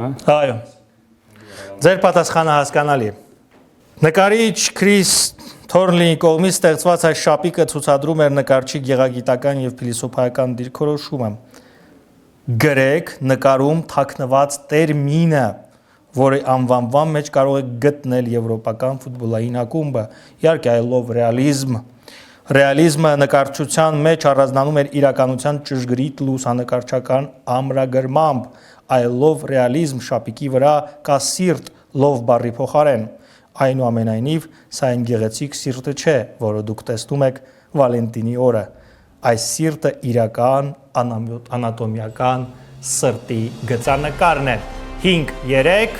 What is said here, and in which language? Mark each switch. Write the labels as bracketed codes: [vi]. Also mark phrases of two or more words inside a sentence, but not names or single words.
[hy] Այո։ Ձեր պատասխանը հասկանալի է։ Նկարիչ Քրիս Թորնլիի կողմից ստեղծված այս շապիկը ցուցադրում էր նկարչի գեղագիտական եւ փիլիսոփայական դիրքորոշումը։ Գրեք նկարում թաքնված տերմինը, որի անվանման մեջ կարող եք գտնել եվրոպական ֆուտբոլային ակումբը։ Իհարկե, [en] I love realism։ [hy] Ռեալիզմը նկարչության մեջ առանձնանում էր իրականության ճշգրիտ լուսանկարչական ամրագրմամբ։ [en] I love realism [hy] շապիկի վրա կա սիրտ love բառի փոխարեն։ Այնուամենայնիվ, սա այն գեղեցիկ սիրտը չէ, որը դուք տեսնում եք Վալենտինի օրը։ Այս սիրտը իրական անատոմիական սրտի գծանկարն է։ 5-3